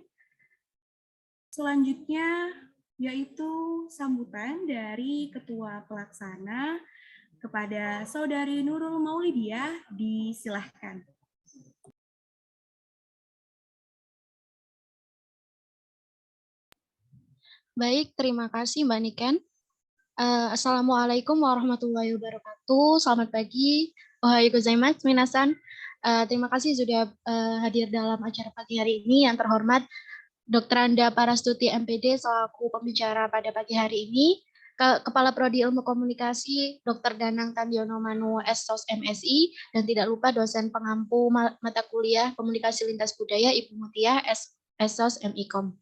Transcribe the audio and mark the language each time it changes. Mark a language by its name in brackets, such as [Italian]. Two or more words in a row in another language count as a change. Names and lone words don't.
[Indonesian] Selanjutnya yaitu sambutan dari Ketua Pelaksana kepada Saudari Nurul Maulidiah, disilahkan. Baik, terima kasih Mbak Niken. [Arabic] السلام عليكم ورحمة الله وبركاته. [Indonesian] Selamat pagi. [Japanese] おはようございます、皆さん. [Indonesian] Terima kasih sudah hadir dalam acara pagi hari ini. Yang terhormat Dr. Anda Parastuti MPD selaku pembicara pada pagi hari ini. Kepala Prodi Ilmu Komunikasi Dr. Danang Tandiono Manu SSOS MSI, dan tidak lupa dosen pengampu mata kuliah Komunikasi Lintas Budaya Ibu Mutia SSOS MIKOM.